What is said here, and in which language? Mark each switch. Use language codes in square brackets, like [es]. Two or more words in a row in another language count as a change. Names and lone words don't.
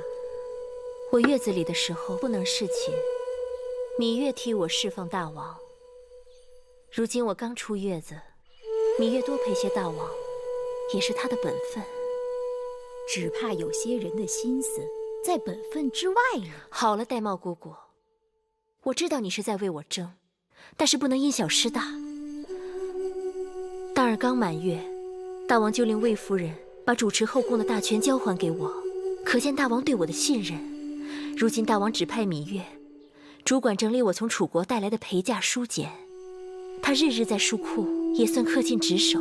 [zh] 我月子裡的時候不能侍寢，羋月替我侍奉大王。如今我剛出月子，羋月多陪些大王，也是他的本分。只怕有些人的心思在本分之外了。好了，玳瑁姑姑，我知道你是在為我爭，但是不能因小失大。當兒剛滿月，大王就令魏夫人把主持後宮的大權交還給我，可見大王對我的信任。如今大王指派羋月主管整理我從楚國帶來的陪嫁書簡，他日日在書庫，也算恪盡職守。